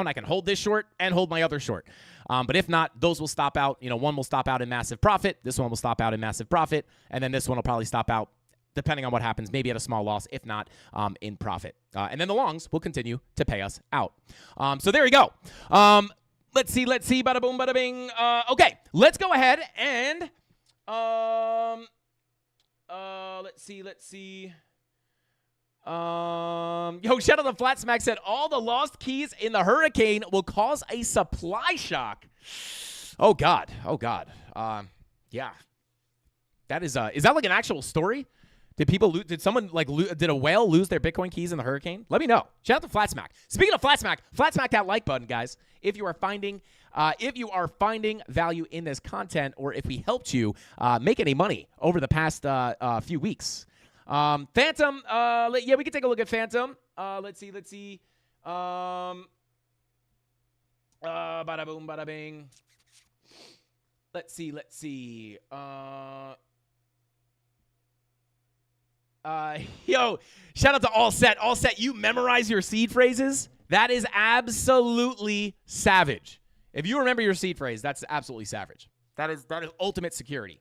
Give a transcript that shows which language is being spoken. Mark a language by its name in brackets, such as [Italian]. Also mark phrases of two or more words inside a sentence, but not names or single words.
[English] I can hold this short and hold my other short. But if not, those will stop out. One will stop out in massive profit. This one will stop out in massive profit. And then this one will probably stop out, depending on what happens, maybe at a small loss, if not in profit. And then the longs will continue to pay us out. So there we go. Let's see. Bada boom, bada bing. Okay, let's go ahead and let's see. Shout out to Flat Smack said all the lost keys in the hurricane will cause a supply shock. Oh God. Yeah. That is that like an actual story? Did people lose? Did someone did a whale lose their Bitcoin keys in the hurricane? Let me know. Shout out to Flat Smack. Speaking of Flat Smack that like button, guys. If you are finding value in this content, or if we helped you make any money over the past few weeks. Phantom, yeah, we can take a look at Phantom. Let's see. Bada boom, bada bing. Let's see. Shout out to All Set. You memorize your seed phrases. That is absolutely savage. If you remember your seed phrase, that's absolutely savage. That is ultimate security.